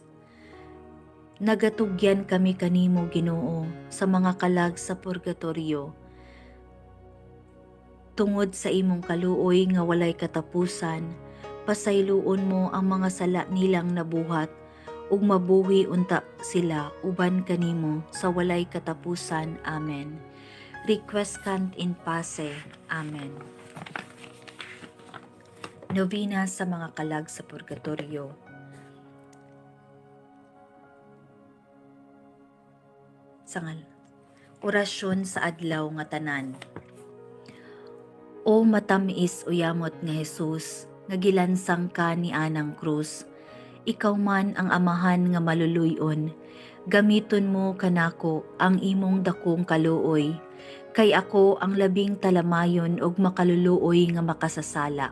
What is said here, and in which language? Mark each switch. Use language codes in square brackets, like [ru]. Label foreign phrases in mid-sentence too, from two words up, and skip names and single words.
[ceb] Nagatugyan kami kanimo Ginoo sa mga kalag sa purgatorio, tungod sa imong kaluoy nga walay katapusan. Pasayloon mo ang mga sala nilang nabuhat, ug mabuhi unta sila uban kanimo sa walay katapusan. [la] Amen. Requiescant in pace. Amen. [ceb] Novena sa mga kalag sa purgatorio. Sangal. Orasyon sa adlaw nga tanan. O matamis uyamot nga Hesus, nga gilansang ka ni anang krus, ikaw man ang amahan nga maluluyon, gamiton mo kanako ang imong dakong kaluoy, kay ako ang labing talamayon og makaluluoy nga makasasala.